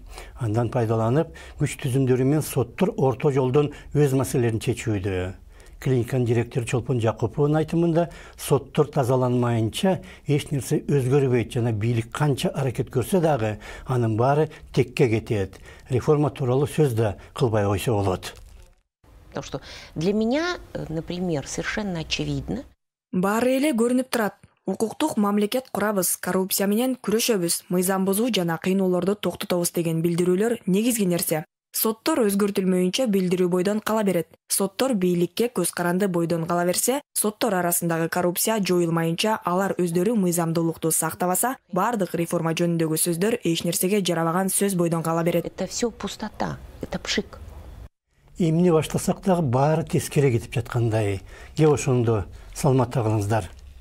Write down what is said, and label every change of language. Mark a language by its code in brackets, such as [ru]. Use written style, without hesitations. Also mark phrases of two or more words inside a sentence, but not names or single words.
[ky] Андан пайдаланып, күч түзүмдөрү менен соттор орто жолдон өз маселелерин чечүүдө. Клиниканын директору Чолпон Жакуповдун айтымында, соттор тазаланмайынча эч нерсе өзгөрбөйт жана бийлик канча аракет көрсө дагы анын баары текке кетет. Реформа тууралуу сөз да кылбай койсо болот. [ru] Потому что для меня, например, совершенно очевидно. [ky] Баары эле көрүнүп турат. Укуктук мамлекет курабыз, коррупция менен күрөшөбүз, мыйзам бузуу жана кыйноолорду токтотобуз деген билдирүүлөр негизги нерсе. Соттор өзгөртүлмөйүнчө билдирүү бойдон кала берет. Соттор бийликке көз каранды бойдон кала берсе, соттор арасындагы коррупция жоюлмайынча, алар өздөрү мыйзамдуулукту сактабаса, бардык реформа жөнүндөгү сөздөр эч нерсеге жарабаган сөз бойдон кала берет. [ru] Это все пустота, это пшик. [ky] Эмне баштасак дагы баары тескере кетип жаткандай. Ошондо саламатта калыңыздар.